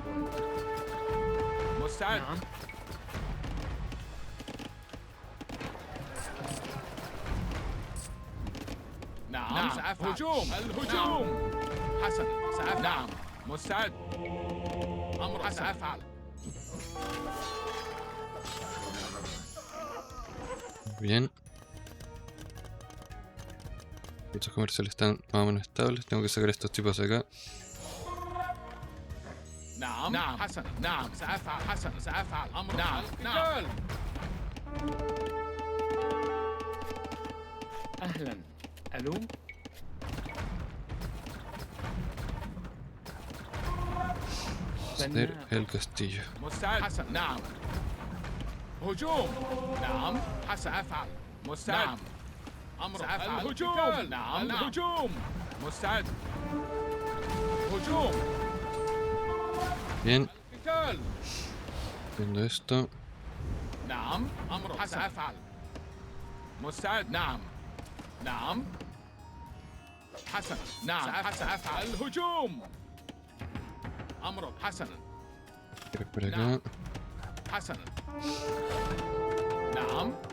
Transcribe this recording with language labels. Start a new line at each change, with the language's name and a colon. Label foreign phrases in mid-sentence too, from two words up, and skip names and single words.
Arabic: مستعد. نعم. نعم. نعم. سأفعل. هجوم. الهجوم. حسن. سأفعل. نعم. مستعد. أمر حسن. سأفعل.
Spanish: Bien. Estos comerciales están más o menos estables. Tengo que sacar a estos tipos de acá.
Arabic: نعم. نعم. حسن. نعم. سأفعل. حسن. سأفعل. أمر. نعم. نعم. أهلا. ألو.
Spanish: Hacer el castillo.
Arabic: مستعد. حسن. نعم. هجوم. نعم. حسن. أفعل. مستعد. نعم. أمر. سأفعل. الهجوم. نعم. الهجوم. مستعد. هجوم.
Spanish: Bien.
Arabic: قتال.
Spanish: Viendo esto.
Arabic: نعم. أمر. حسن. سأفعل. مستعد. نعم. نعم حسنا نعم سأفعل الهجوم أمرك حسنا
Spanish: Por acá.
Arabic: حسنا نعم